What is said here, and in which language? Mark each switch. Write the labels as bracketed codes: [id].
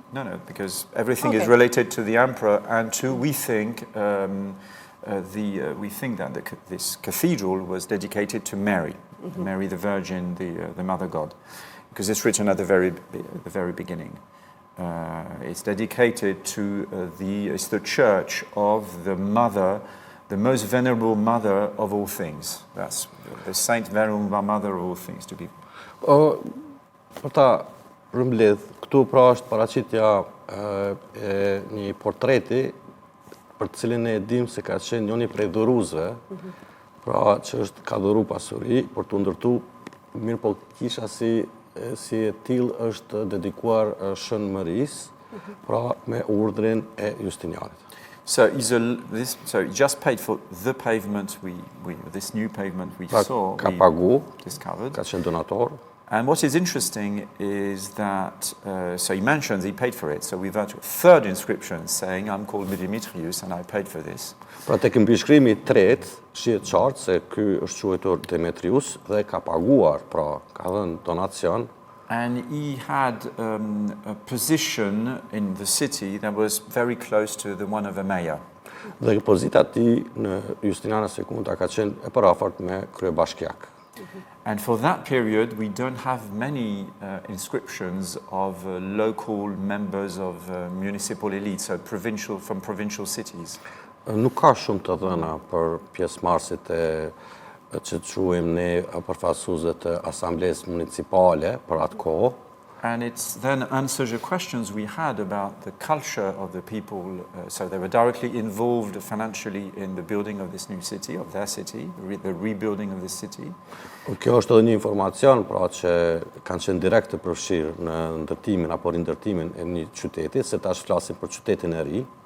[en] No, because everything is related to the emperor and to, we think that this cathedral was dedicated to Mary, Mary the Virgin, the Mother God, because it's written at the very beginning. It's dedicated to it's the church of the Mother, the most venerable Mother of all things. That's the Saint Venerable Mother of all things to be. [sq] Për ta rëmbledh, këtu pra është paraqitja e një portreti për të cilin e dim se ka qenë njëri prej dhuruzve, pra që ka dhuru pasuri për të ndërtu, mirë po kisha si e tillë është dedikuar shënmërisë, pra me urdhrin e Justinianit. [en] So he just paid for the pavement this new pavement we saw, [sq] ka pagu, [en] discovered. [sq] Ka qenë donator. [en] And what is interesting is that, so he mentions he paid for it. So we've got a third inscription saying, I'm called Demetrius and I paid for this. [sq] Pra tek mbishkrimi i tretë, shihet qartë se ky është quajtur Demetrius dhe ka paguar, pra ka dhënë donacion. [en] And he had a position in the city that was very close to the one of a mayor. [sq] Dhe pozita e tij në Justiniana II ka qenë e parafort me kryebashkiak. [en] And for that period, we don't have many inscriptions of local members of municipal elite, so from provincial cities. [sq] Nuk ka shumë të dhëna për pjesëmarrësit që quajmë ne përfaqësuesve të asamblesë municipale për atë kohë. [en] And it then answers the questions we had about the culture of the people. So they were directly involved financially in the building of this new city, of their city, the rebuilding of this city. [sq] Kjo është edhe një informacion pra që kanë qenë direkt të përfshirë në ndërtimin apo rindërtimin e një qyteti, se tash flasim për qytetin e ri.